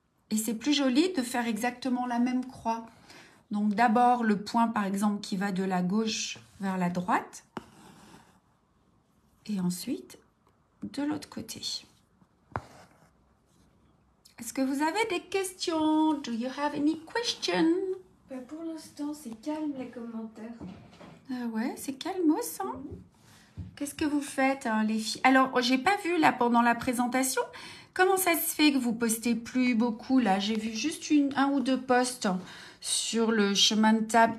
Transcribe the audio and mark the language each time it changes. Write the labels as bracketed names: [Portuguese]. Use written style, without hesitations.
[French] Et c'est plus joli de faire exactement la même croix. Donc d'abord le point par exemple qui va de la gauche vers la droite. Et ensuite de l'autre côté. Est-ce que vous avez des questions? [English] Do you have any questions? [French] Pour l'instant, c'est calme les commentaires. Ah ouais, c'est calmos, hein? Qu'est-ce que vous faites, hein, les filles? Alors, j'ai pas vu là pendant la présentation. Comment ça se fait que vous postez plus beaucoup là? J'ai vu juste un ou deux posts sur le chemin de table.